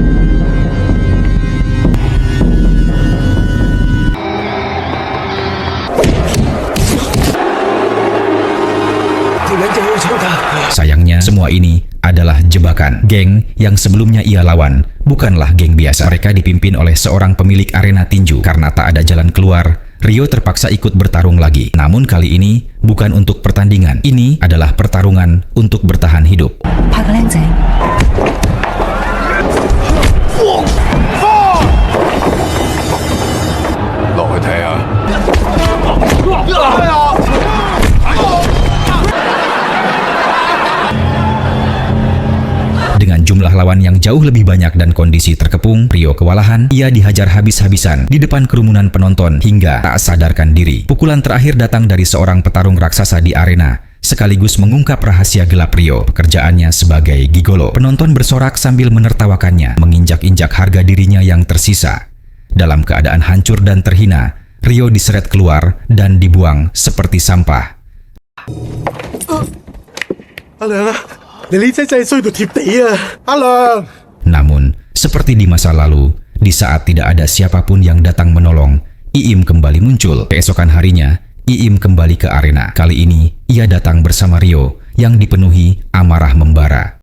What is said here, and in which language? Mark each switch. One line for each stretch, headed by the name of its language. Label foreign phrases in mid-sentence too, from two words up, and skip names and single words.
Indonesian: Sayangnya, semua ini adalah jebakan. Geng yang sebelumnya ia lawan bukanlah geng biasa. Mereka dipimpin oleh seorang pemilik arena tinju. Karena tak ada jalan keluar, Ryo terpaksa ikut bertarung lagi. Namun kali ini bukan untuk pertandingan. Ini adalah pertarungan untuk bertahan hidup.
Cantonese: 拍個靚仔。落去睇下。
Indonesian: Dengan jumlah lawan lawan yang jauh lebih banyak dan kondisi terkepung, Rio kewalahan. Ia dihajar habis-habisan di depan kerumunan penonton hingga tak sadarkan diri. Pukulan terakhir datang dari seorang petarung raksasa di arena, sekaligus mengungkap rahasia gelap Rio, pekerjaannya sebagai gigolo. Penonton bersorak sambil menertawakannya, menginjak-injak harga dirinya yang tersisa. Dalam keadaan hancur dan terhina, Rio diseret keluar dan dibuang seperti sampah.
Cantonese: 阿良啊，你呢隻真係衰到貼地啊！阿良，
Indonesian: Namun, seperti di masa lalu, di saat tidak ada siapapun yang datang menolong, Iim kembali muncul. Keesokan harinya, Iim kembali ke arena. Kali ini, ia datang bersama Rio yang dipenuhi amarah membara.